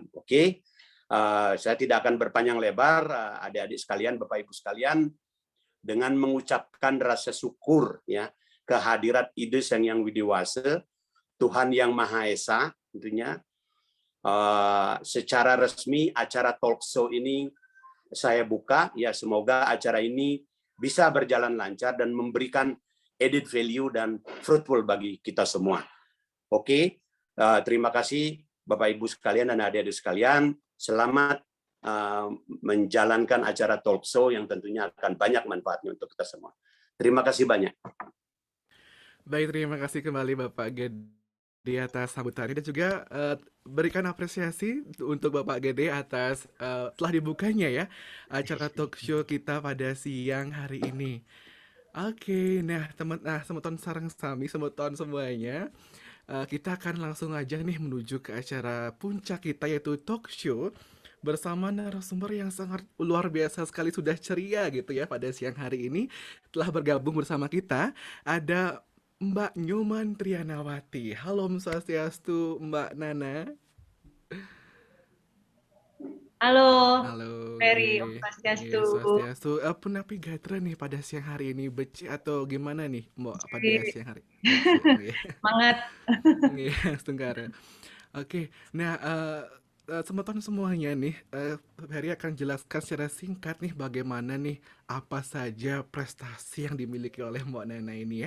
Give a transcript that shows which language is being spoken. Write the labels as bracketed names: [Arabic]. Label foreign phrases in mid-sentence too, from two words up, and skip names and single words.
[Indonesian] Oke, saya tidak akan berpanjang lebar, adik-adik sekalian, Bapak Ibu sekalian, dengan mengucapkan rasa syukur ya kehadirat Ide Sang Hyang Widiwasa, Tuhan Yang Maha Esa, tentunya secara resmi acara talk show ini saya buka ya. Semoga acara ini bisa berjalan lancar dan memberikan [English] added value [Indonesian] dan fruitful bagi kita semua. Oke, terima kasih Bapak Ibu sekalian dan adik-adik sekalian. Selamat menjalankan acara talk show yang tentunya akan banyak manfaatnya untuk kita semua. Terima kasih banyak. Baik, terima kasih kembali Bapak Gede atas sambutannya, dan juga berikan apresiasi untuk Bapak Gede atas telah dibukanya ya acara talk show kita pada siang hari ini. Oke, nah [Balinese] semeton sareng sami, [Indonesian] semeton semuanya, kita akan langsung aja nih menuju ke acara puncak kita, yaitu talk show bersama narasumber yang sangat luar biasa sekali, sudah ceria gitu ya pada siang hari ini. Telah bergabung bersama kita ada Mbak Nyoman Trianawati. Halo, [Balinese] Om Swastiastu, [Indonesian] Mbak Nana. Halo, Halo, [Balinese] Ferry, Om Swastiastu. Swastiastu. Punapi gatra [Indonesian] nih pada siang hari ini, beci atau gimana nih, Mbak, pada siang hari? Semangat. Iya, Tunggara. Oke, nah teman-teman semuanya nih, Ferry akan jelaskan secara singkat nih bagaimana nih apa saja prestasi yang dimiliki oleh Mbok Nana ini ya.